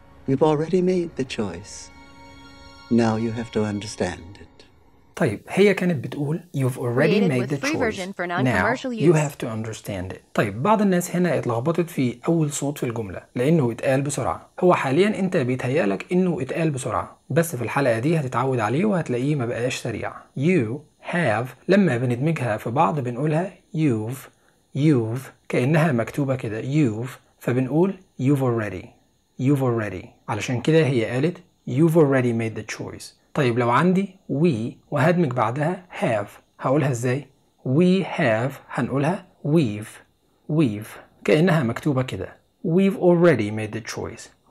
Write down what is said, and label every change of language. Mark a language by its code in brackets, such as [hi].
[en] You've already made the choice. Now you have to understand it. [ar] طيب هي كانت بتقول You've already made the choice. [en] Now you have to understand it. [ar] طيب بعض الناس هنا اتلخبطت في اول صوت في الجمله لانه اتقال بسرعه. هو حاليا انت بيتهيألك انه اتقال بسرعه، بس في الحلقة دي هتتعود عليه وهتلاقيه ما بقاش سريع. You have لما بندمجها في بعض بنقولها you've كأنها مكتوبة كده you've، فبنقول you've already. علشان كده هي قالت you've already made the choice. طيب لو عندي we وهدمج بعدها have هقولها ازاي؟ we have هنقولها we've كأنها مكتوبة كده we've already made the choice.